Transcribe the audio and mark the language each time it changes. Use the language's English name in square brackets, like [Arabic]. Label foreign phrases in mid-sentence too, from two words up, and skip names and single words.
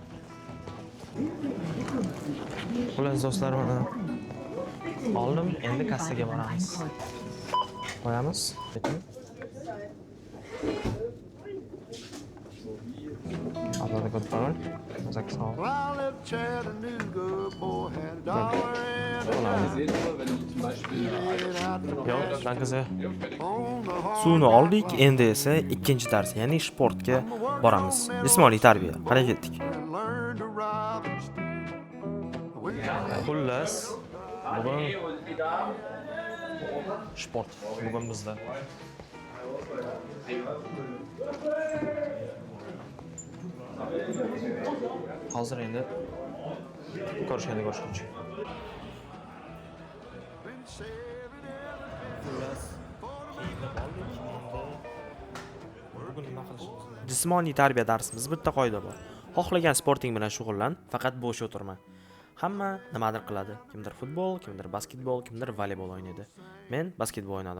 [Uzbek] Xullas do'stlar, mana oldim, endi kassaga boramiz. Qo'yamiz. Hozir ko'rib qo'ying. Mazaki sog'. [English] Well, I lived Chattanooga, boy had $1 and a dime. [Uzbek] Yo'q, [German] danke sehr. [Uzbek] Suvni oldik, endi esa ikkinchi dars, ya'ni sportga boramiz. Jismoniy tarbiya. Qani ketdik. [English] And learned to rob and steal. [Uzbek] Xullas, bugun sport bugun bizda. Hozir endi ko'rishganda ko'rishguncha. Xullas, kiyinib oldik. Bugun nima qilishimiz? Jismoniy tarbiya darsimiz bitta qoida bor. Xohlagan sporting bilan shug'ullan, faqat bo'sh o'tirma. Hamma nimadir qiladi. Kimdir futbol, kimdir basketbol, kimdir voleybol o'ynaydi. Men basketbol o'ynadim.